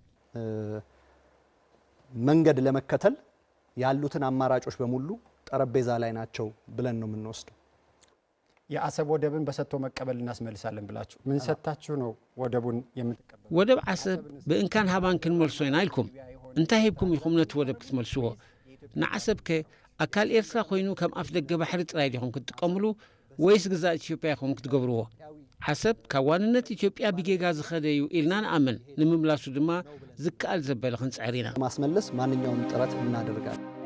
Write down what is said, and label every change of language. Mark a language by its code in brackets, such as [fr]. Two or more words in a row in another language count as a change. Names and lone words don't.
[am] መንገድ ለመከተል ያሉትን አማራጮች በሙሉ ጠረጴዛ ላይ ናቸው ብለን ነው የምንወስደው። የአሰብ ወደብን በሰጥቶ መቀበል እናስመልሳለን ብላችሁ ምን ሰጥታችሁ ነው ወደቡን የምትቀበሉ? [ti] ወደብ ዓሰብ በእንካን ሃባን ክንመልሶ ኢና ኢልኩም እንታይ ሂብኩም ኢኹም ነቲ ወደብ ክትመልስዎ? ንዓሰብ ከ አካል ኤርትራ ኮይኑ ከም ኣፍ ደገ ባሕሪ ጥራይ ዲኹም ክትጥቀምሉ ወይስ ግዛእ ኢትዮጵያ ኢኹም ክትገብርዎ? ዓሰብ ካብ ዋንነት ኢትዮጵያ ብጌጋ ዝኸደ እዩ ኢልና ንኣምን። ንምምላሱ ድማ ዝከኣል ዘበለ ክንፅዕር ኢና። [am] ማስመለስ ማንኛውም ጥረት እናደርጋለን።